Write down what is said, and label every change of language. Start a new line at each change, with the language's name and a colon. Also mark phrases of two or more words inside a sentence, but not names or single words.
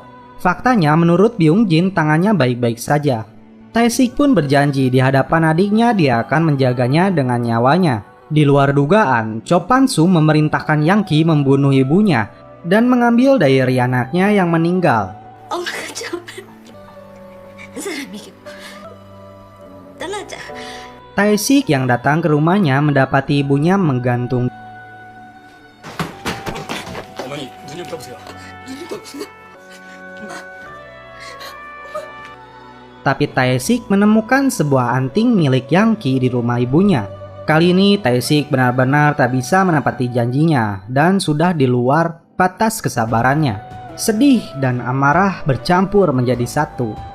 Indonesian: Faktanya menurut Byung-jin tangannya baik-baik saja. Tae-sik pun berjanji di hadapan adiknya dia akan menjaganya dengan nyawanya. Di luar dugaan, Chopansu memerintahkan Yang Ki membunuh ibunya dan mengambil diary anaknya yang meninggal.
Korean: 엄마가 좀 사람이고 떠나자.
Indonesian: Tae-sik yang datang ke rumahnya mendapati ibunya menggantung.
Korean: 어머니 눈 좀 떠보세요. 눈 좀 떠보세요.
Indonesian: Tapi Tae-sik menemukan sebuah anting milik Yang Ki di rumah ibunya. Kali ini Tae-sik benar-benar tak bisa menepati janjinya dan sudah di luar batas kesabarannya. Sedih dan amarah bercampur menjadi satu.